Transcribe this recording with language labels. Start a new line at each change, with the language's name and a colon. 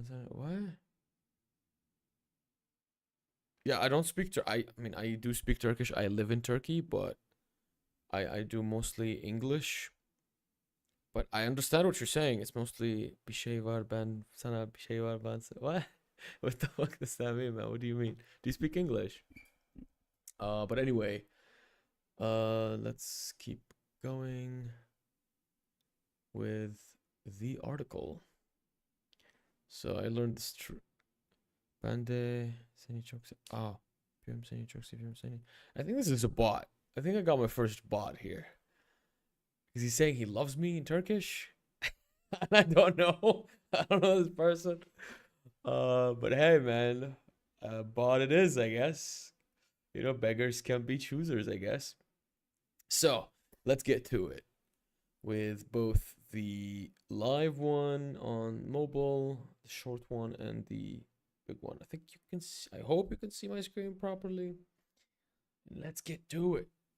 English: What? Yeah, I don't speak I mean, I do speak Turkish. I live in Turkey, but I do mostly English. But I understand what you're saying. It's mostly
Turkish: bir şey var ben sana bir şey var ben sana.
English: What? What the fuck does that mean, man? What do you mean? Do you speak English? But anyway, let's keep going with the article. So I learned this
Turkish: Ben de seni çok öpüyorum seni çok seviyorum seni.
English: I think this is a bot. I think I got my first bot here. Is he saying he loves me in Turkish? I don't know. I don't know this person. But hey, man, bot it is, I guess. You know, beggars can be choosers, I guess. So let's get to it with both the live one on mobile, the short one, and the big one. I think you can see, I hope you can see my screen properly. Let's get to it.